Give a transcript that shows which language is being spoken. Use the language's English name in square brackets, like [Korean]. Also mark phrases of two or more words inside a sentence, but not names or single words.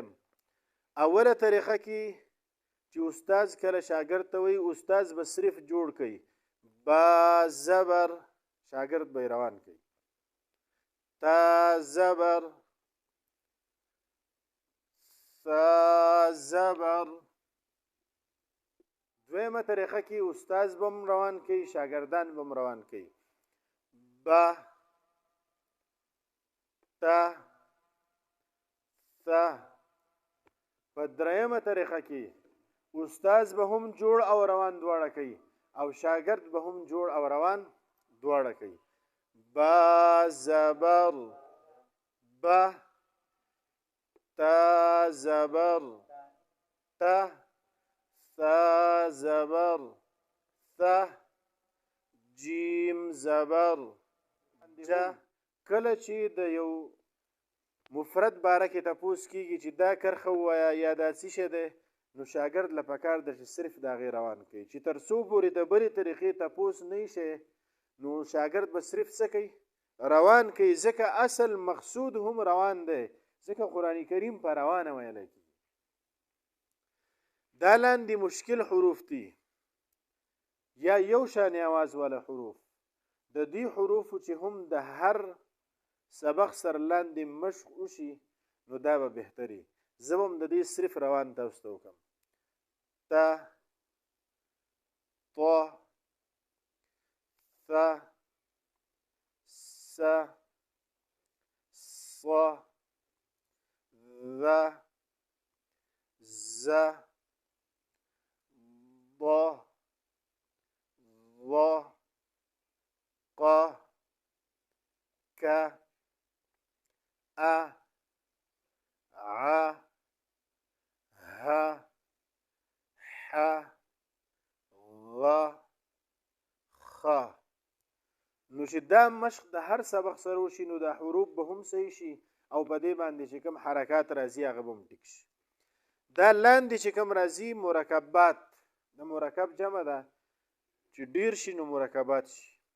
[Pashto] اوله طریقه کې چې استاد کله شاګرد ته وایي استاد به صرف جوړ کوي با زبر شاګرد به روان کوي. تا زبر ثا زبر دویمه طریقه کې استاد به هم روان کوي شاګردان به هم روان کوي ب ت ث. په دریمه طریقه کې استاد به هم جوړ او روان دواړه کوي او شاګرد به هم جوړ او روان دواړه کوي با زبر ب تا زبر ت ث زبر ث جیم زبر ج. کله چې د یو مفرد باره کې تپوس کیږي چې دا کرښه ووایه یا دا څه شی دی نو شاګرد له پکار ده چې صرف د هغې روان کوي چې تر څو پورې د بلې طریقې تپوس نه شي نو شاګرد به صرف څه کوي روان کوي ځکه اصل مقصود هم روان دی ځکه قرآن کریم په روانه ویلی کېږي. دا لاندې مشکل حروف دي یا یو شانې اواز والا حروف د دې حروفو چې هم د هر سبق سره لاندې مشق وشي نو دا به بهتري. زه به هم د دې صرف روان تاسو ته وکړم ت [Arabic] ط ث س ص ذ ز ض ظ ق ك أ ع ه ح غ خ. [Pashto] نو چې دا مشق د هر سبق سره وشي نو دا حروف به هم صحیح شي او په دې باندې چې کوم حرکات راځي هغه به هم ټیک شي. دا لاندې چې کوم راځي مرکبات د مرکب جمع ده چې ډیر شي نو مرکبات شي.